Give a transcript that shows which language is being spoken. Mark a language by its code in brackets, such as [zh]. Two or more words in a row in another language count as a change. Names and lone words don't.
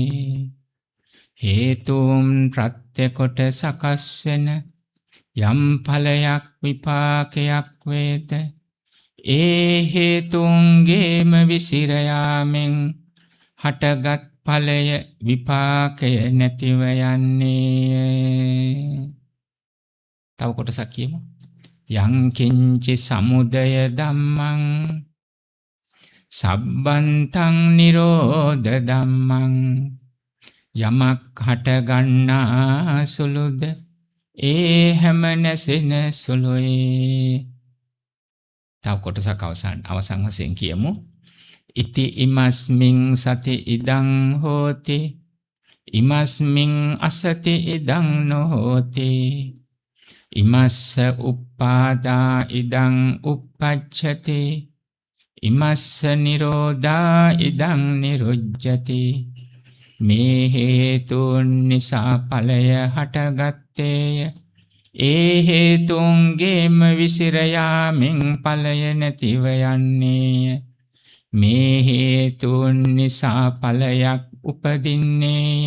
[si] හේතුම් ප්‍රත්‍ය කොට සකස් වෙන යම් ඵලයක් විපාකයක් වේද ඒ හේතුන්ගේම විසිර යාමෙන් හටගත් ඵලය විපාකය නැතිව යන්නේ. තව කොටසක් කියමු. [pi] යං කිංචි සමුදය ධම්මං සබ්බන්තං නිරෝධ ධම්මං [si] යමක් හට ගන්නා සුළුද ඒ හැම නැසෙන සුළුයි. තව කොටසක් අවසන් වශයෙන් කියමු. [pi] ඉති ඉමස්මින් සති ඉදං හෝති ඉමස්මින් අසති ඉදං නොහෝති ඉමස්ස උප්පාදා ඉදං uppajjati ඉමස්ස නිරෝධා ඉදං නිරුජ්ජති. [si] මේ හේතුන් නිසා ඵලය හටගත්තේය. ඒ හේතුන්ගේම විසිර යාමෙන් ඵලය නැතිව යන්නේය. මේ හේතුන් නිසා ඵලයක් උපදින්නේය.